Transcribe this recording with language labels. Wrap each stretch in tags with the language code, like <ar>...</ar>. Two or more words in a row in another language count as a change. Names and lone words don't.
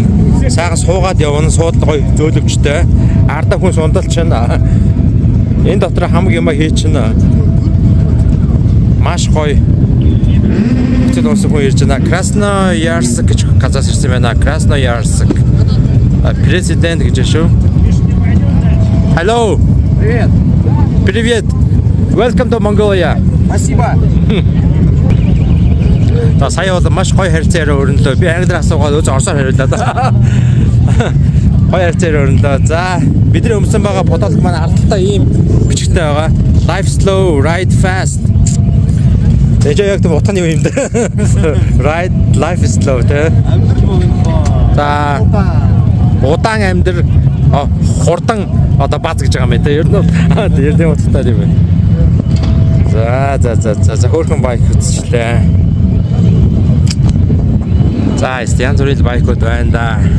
<mn>Сайхан суугаад явна. Суудал гоё зөөлөвчтэй. Ардаа хүн сундалч байна. Энэ дотор хамаг юм хий чинь. Маш гоё. Цэцэл уусах хүн ирж байна. Красноярск гэж газраас ирсэн байна. Красноярск. Президент гэж шүү.</mn> <en>Hello.</en> <ru>Привет. Привет.</ru> <en>Welcome to Mongolia.</en> <ru>Спасибо.</ru> <mn>Та сая бол маш гоё харьцаараа өрнөлөө. Би англиар асуугаад öz орсоор хариуллаа. Гоё харьцаараа өрнөлөө. За бидний өмсөн байгаа бодолт маань ардталтай ийм бичгтэй байгаа.</mn> <en>Life slow, ride fast.</en> <mn>Тэжээ яг тийм утганы юм дээ.</mn> <en>Ride, life is slow тэ.</en> <mn>Амьдрал богино. За удаан амьдрал хурдан одоо бац гэж байгаа юм те. Ер нь ердийн утгатай юм байна. За хөөрхөн байк үзчихлээ. За янз бүрийн байкуд байна да.</mn>